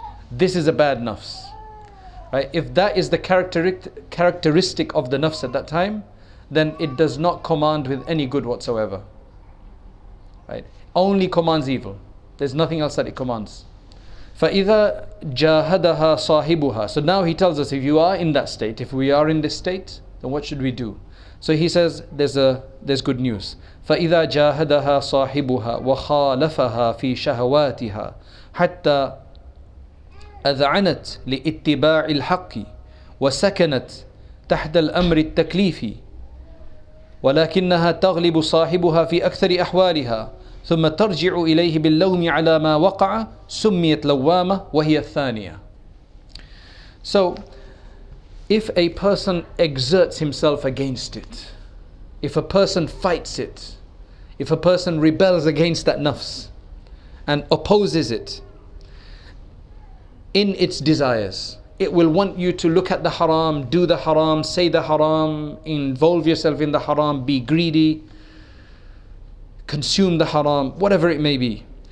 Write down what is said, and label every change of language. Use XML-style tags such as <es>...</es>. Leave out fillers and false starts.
<en>This is a bad nafs, right? If that is the characteristic of the nafs at that time, then it does not command with any good whatsoever. Right? Only commands evil. There's nothing else that it commands.</en> <ar>فَإِذَا جَاهَدَهَا صَاحِبُهَا.</ar> <en>So now he tells us, if you are in that state, if we are in this state, then what should we do? So he says there's good news.</en> <ar>فَإِذَا جَاهَدَهَا صَاحِبُهَا وَخَالَفَهَا فِي شَهَوَاتِهَا حَتَّى أَذْعَنَتْ لِإِتِّبَاعِ الْحَقِّ وَسَكَنَتْ تَحْتَ الْأَمْرِ التَّكْلِيفِ ولكنها تغلب صاحبها في أكثر أحوالها ثم ترجع إليه باللوم على ما وقع سميت لوامة وهي الثانية.</ar> <en>So if a person exerts himself against it, if a person fights it, if a person rebels against that nafs and opposes it in its desires, it will want you to look at the haram, do the haram, say the haram, involve yourself in the haram, be greedy, consume the haram, whatever it may be.</en>